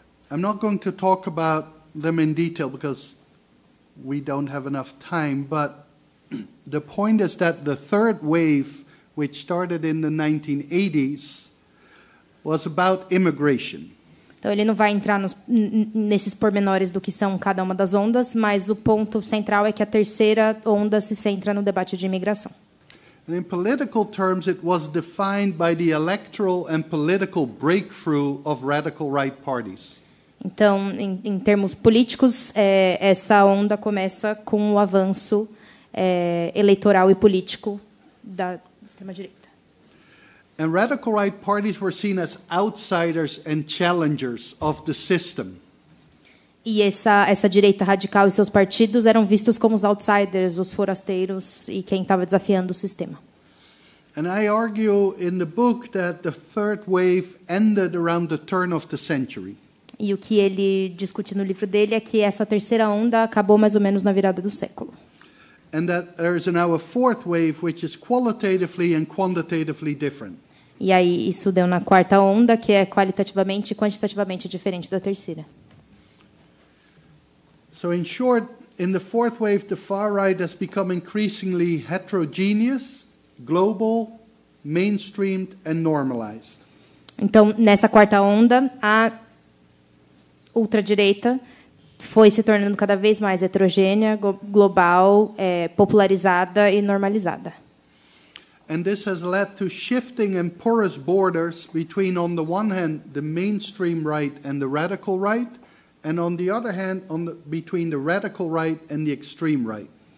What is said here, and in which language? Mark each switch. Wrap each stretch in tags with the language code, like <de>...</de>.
<en>I'm not going to talk about them in detail because we don't have enough time, but the point is that the third wave, which started in the 1980s, was about immigration.</en> <pt>Então, ele não vai entrar nesses pormenores do que são cada uma das ondas, mas o ponto central é que a terceira onda se centra no debate de imigração.</pt> <en>And in political terms, it was defined by the electoral and political breakthrough of radical right parties.</en> <pt>Então, em termos políticos, essa onda começa com o avanço eleitoral e político da extrema-direita.</pt> <en>And radical right parties were seen as outsiders and challengers of the system.</en> <pt>E essa direita radical e seus partidos eram vistos como os outsiders, os forasteiros e quem estava desafiando o sistema.</pt> <en>And I argue in the book that the third wave ended around the turn of the century.</en> <pt>E o que ele discute no livro dele é que essa terceira onda acabou mais ou menos na virada do século.</pt> <en>And that there is now a fourth wave which is qualitatively and quantitatively different.</en> <pt>E aí isso deu na quarta onda, que é qualitativamente e quantitativamente diferente da terceira.</pt> <en>So in short, in the fourth wave, the far right has become increasingly heterogeneous, global, mainstreamed and normalized.</en> <pt>Então, nessa quarta onda, a ultradireita foi se tornando cada vez mais heterogênea, global, popularizada e normalizada.</pt> <en>And this has led to shifting and porous borders between, on the one hand, the mainstream right and the radical right, and on the other hand, between the radical right and the extreme right.</en>